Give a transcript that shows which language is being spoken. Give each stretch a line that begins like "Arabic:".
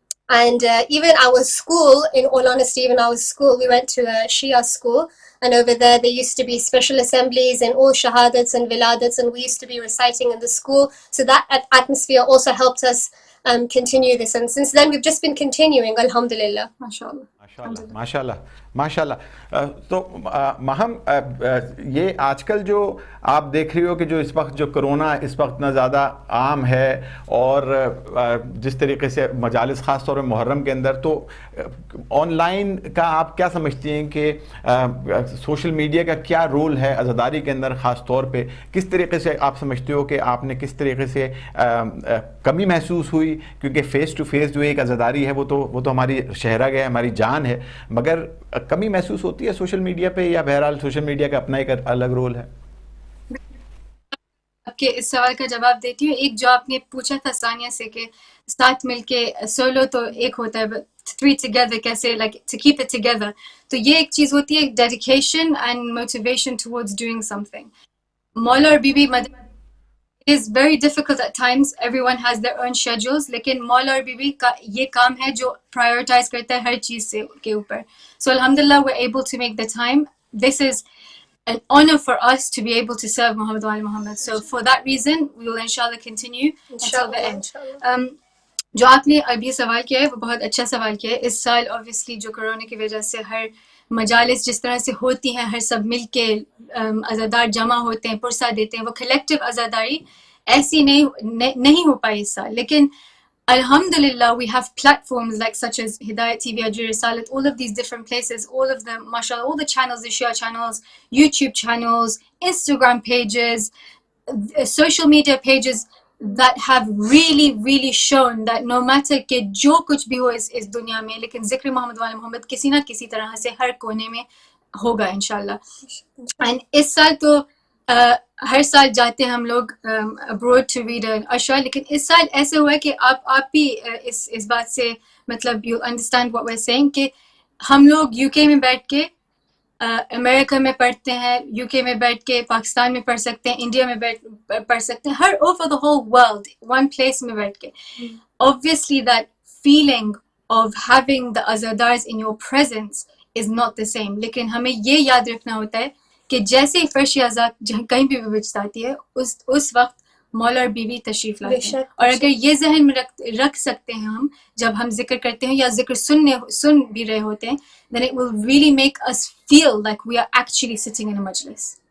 English: And even our school, in all honesty, we went to a Shia school, and over there used to be special assemblies and all shahadats and viladats, and we used to be reciting in the school. So that atmosphere also helped us continue this, and since then we've just been continuing, alhamdulillah. MashaAllah.
Urdu: ماشاءاللہ ماشاءاللہ. تو مہم یہ آج کل جو آپ دیکھ رہی ہو کہ جو اس وقت جو کرونا اس وقت اتنا زیادہ عام ہے, اور جس طریقے سے مجالس خاص طور پہ محرم کے اندر, تو آن لائن کا آپ کیا سمجھتی ہیں کہ سوشل میڈیا کا کیا رول ہے عزاداری کے اندر خاص طور پہ؟ کس طریقے سے آپ سمجھتے ہو کہ آپ نے کس طریقے سے کمی محسوس ہوئی, کیونکہ فیس ٹو فیس جو ایک عزاداری ہے وہ تو ہماری شہرہ ہے, ہماری جان ہے, مگر کمی محسوس ہوتی ہے سوشل میڈیا پہ, یا بہرحال سوشل میڈیا کا اپنا ایک الگ رول ہے؟ آپ کے اس سوال کا جواب دیتی ہوں. ایک جو آپ نے پوچھا تھا ثانیہ سے کہ ساتھ مل کے سولو تو ایک ہوتا ہے, 3 together کیسے,
English: like to keep it together.
Urdu: تو یہ ایک چیز ہوتی ہے,
English: dedication and motivation towards doing something.
Urdu: مولا اور be be
English: it is very difficult at times, everyone has their own schedules,
Urdu: لیکن مولا اور بی بی کا یہ کام ہے جو prioritize کرتا ہے ہر چیز سے کے اوپر.
English: So alhamdulillah we're able to make the time. This is an honor for us to be able to serve Muhammad wa Muhammad. So for that reason, we will inshallah continue until the end.
Urdu: جو آپ نے ابھی سوال کیا ہے وہ بہت اچھا سوال کیا ہے. اس سال obviously جو کرونا کی وجہ سے ہر مجالس جس طرح سے ہوتی ہیں, ہر سب مل کے عزادار جمع ہوتے ہیں, پرسہ دیتے ہیں, وہ کلیکٹیو عزاداری ایسی نہیں ہو پائی اس سال.
English: لیکن Alhamdulillah, we have platforms like such as Hidayat TV, Ajir Risalat, all of these different places, all of them, mashallah, all the channels, the Shia channels, YouTube channels, Instagram pages, social media pages that have really, really shown that no matter
Urdu: کہ جو کچھ بھی ہو اس دنیا میں, لیکن ذکر محمد والا محمد کسی نہ کسی طرح سے ہر کونے میں ہوگا انشاءاللہ. And اس سال تو ہر سال جاتے ہیں ہم لوگ
English: abroad to read an ashra,
Urdu: لیکن اس سال ایسے ہوا ہے کہ آپ بھی اس بات سے مطلب
English: you understand what we're saying
Urdu: کہ ہم لوگ یو کے میں بیٹھ کے امریکہ میں پڑھتے ہیں, یو کے میں بیٹھ کے پاکستان میں پڑھ سکتے ہیں, انڈیا میں پڑھ سکتے ہیں, ہر over
English: the whole world one place
Urdu: میں بیٹھ کے.
English: Obviously that feeling of having the azadars in your presence is not the same.
Urdu: لیکن ہمیں یہ یاد رکھنا ہوتا ہے کہ جیسے ہی فرش آزاد کہیں بھی بچتاتی ہے اس وقت مولا اور بیوی تشریف لاتے ہیں. اور اگر یہ ذہن میں رکھ سکتے ہیں ہم جب ہم ذکر کرتے ہیں یا ذکر سن بھی رہے ہوتے ہیں,
English: then it will really make us feel like we are actually sitting in a majlis.